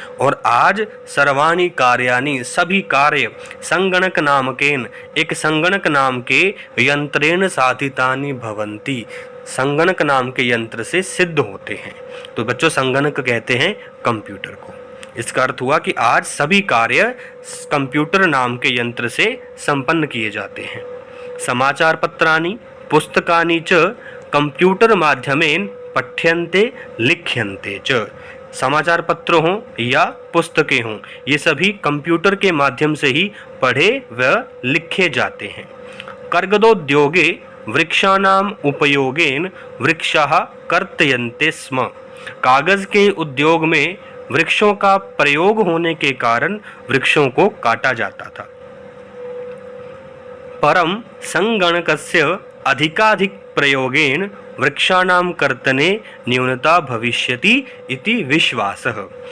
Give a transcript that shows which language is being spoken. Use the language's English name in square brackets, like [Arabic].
[Hindi] और आज [Sanskrit] सर्वाणि कार्याणि, [Hindi] सभी कार्य [Sanskrit] संगणक नामकेन, [Hindi] एक संगणक नाम के [Sanskrit] यंत्रेण साधितानि भवन्ति, [Hindi] संगणक नाम के यंत्र से सिद्ध होते हैं। तो बच्चों, संगणक कहते हैं कंप्यूटर को। इसका अर्थ हुआ कि आज सभी कार्य कंप्यूटर नाम के यंत्र से संपन्न किए जाते हैं। [Sanskrit] समाचार पत्राणि पुस्तकानि च कंप्यूटर माध्यमेन पठ्यन्ते लिख्यन्ते च। [Hindi] समाचार पत्र हों या पुस्तकें हों, ये सभी कंप्यूटर के माध्यम से ही पढ़े व लिखे जाते हैं। कर्गदोद्योगे [Sanskrit] वृक्षाणाम उपयोगेन वृक्षाः कर्तयन्ते स्म। [Hindi] कागज के उद्योग में वृक्षों का प्रयोग होने के कारण वृक्षों को काटा जाता था। [Sanskrit] परम संगणकस्य अधिकाधिक प्रयोगेन वृक्षाणां कर्तने न्यूनता भविष्यति इति विश्वासः।